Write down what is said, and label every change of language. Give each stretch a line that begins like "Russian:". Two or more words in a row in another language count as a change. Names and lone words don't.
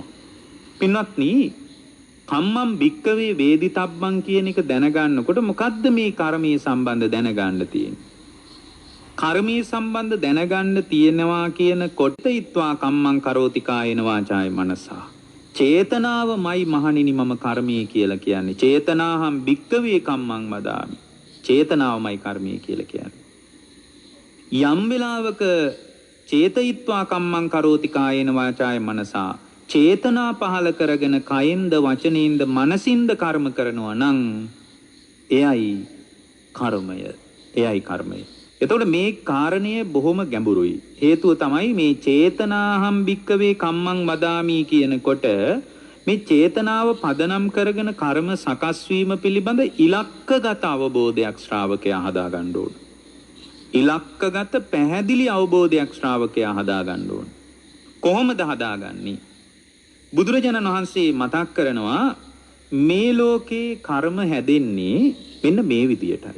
Sinhala: පින්වත්නි,
Pali: කම්මං භික්කවේ වේදිතබ්බං
Sinhala: කියන එක දැනගන්නකොට මොකද්ද මේ කර්මයේ සම්බන්ධ දැනගන්න තියෙන්නේ? කර්මයේ සම්බන්ධ දැනගන්න තියෙනවා කියන
Pali: කොටීත්වා කම්මං කරෝති කායේන වාචාය මනසා.
Sinhala: චේතනාවමයි මහණෙනි මම කර්මයේ කියලා කියන්නේ.
Pali: චේතනාහම් භික්කවේ කම්මං වදාමි.
Sinhala: චේතනාවමයි කර්මයේ කියලා කියන්නේ. යම් වෙලාවක
Pali: චේතයිත්වා කම්මං කරෝති කායේන වාචාය මනසා
Sinhala: චේතනා පහල කරගෙන කයෙන්ද වචනයෙන්ද මනසින්ද කර්ම කරනවා නම් එයයි කර්මය. එයයි කර්මය. එතකොට මේ කාරණය බොහොම ගැඹුරුයි. හේතුව තමයි මේ
Pali: චේතනාහම් භික්කවේ කම්මං වදාමි
Sinhala: කියනකොට මේ චේතනාව පදනම් කරගෙන කර්ම සකස් වීම පිළිබඳ ඉලක්කගත අවබෝධයක් ශ්‍රාවකයා හදා ගන්න ඕන. ඉලක්කගත පැහැදිලි අවබෝධයක් ශ්‍රාවකයා හදා ගන්න ඕන. කොහොමද හදාගන්නේ? බුදුරජාණන් වහන්සේ මතක් කරනවා මේ ලෝකේ කර්ම හැදෙන්නේ මෙන්න මේ විදියටයි.